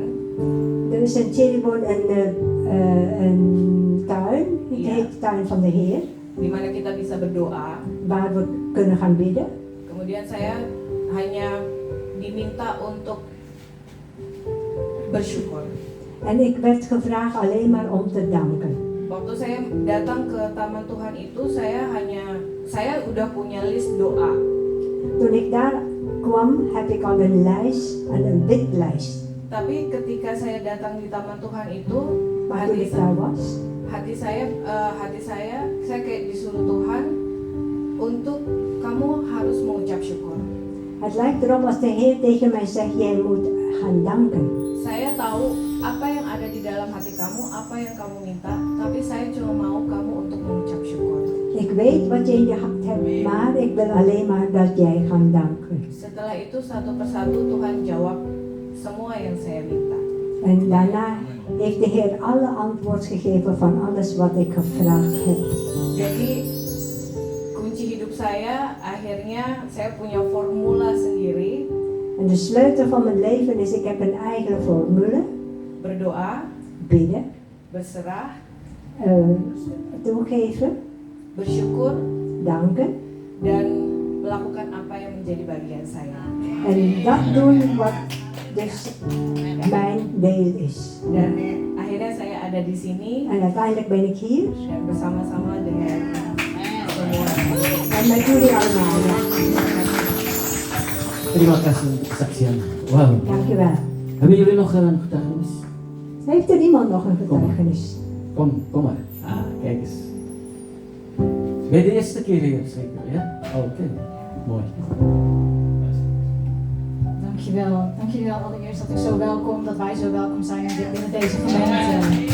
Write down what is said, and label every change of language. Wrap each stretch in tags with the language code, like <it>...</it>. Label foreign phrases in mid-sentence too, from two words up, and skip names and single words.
<nl>er is in Cirebon een tuin, het Ja. heet de Tuin van de Heer,</nl> <id>Di mana kita bisa berdoa.</id> <nl>waar we kunnen gaan bidden.</nl> <id>Kemudian saya hanya diminta untuk bersyukur.</id> <nl>En ik werd gevraagd alleen maar om te danken.</nl> <id>Waktu saya datang ke Taman Tuhan itu saya udah punya list doa.</id> <nl>Toen ik daar kwam, heb ik al een lijst, een bidlijst.</nl> <id>Tapi ketika saya datang di Taman Tuhan itu,</id> <nl>Maar toen ik daar was,</nl> <id>hati saya kayak disuruh Tuhan untuk kamu harus mengucap syukur.</id> <nl>het lijkt erop als de Heer tegen mij zegt, jij moet gaan danken.</nl> <id>Saya tahu apa yang ada di dalam hati kamu, apa yang kamu minta, tapi saya cuma mau kamu untuk mengucap syukur.</id> <nl>Ik weet wat je in je hart hebt, maar ik wil alleen maar dat jij gaat danken.</nl> <id>Setelah itu satu persatu Tuhan jawab semua yang saya minta.</id> <nl>En daarna heeft de Heer alle antwoord gegeven van alles wat ik gevraagd heb.</nl> <id>Jadi kunci hidup saya akhirnya saya punya formula sendiri,</id> <nl>En de sleutel van mijn leven is, ik heb een eigen formule.</nl> <id>berdoa,</id> <nl>Bidden,</nl> <id>berserah,</id> <nl>toegeven,</nl> <id>bersyukur,</id> <nl>danken.</nl> <id>dan melakukan apa yang menjadi bagian saya.</id> <nl>En dat doen wat dus mijn deel is.</nl> <id>Dan akhirnya saya ada di sini</id> <nl>En uiteindelijk ben ik hier.</nl> <id>dan bersama-sama dengan semua.</id> <nl>En met jullie allemaal. Ja.</nl> <id>Terima kasih untuk kesaksian. Wow.</id> <nl>Dankjewel. Hebben jullie nog een getuigenis? Heeft er iemand nog een getuigenis? Kom maar. Kijk eens. Ben je de eerste keer hier zeker, ja? Oké. Mooi. Dankjewel allereerst dat ik zo welkom, dat wij zo welkom zijn binnen deze gemeente.</nl>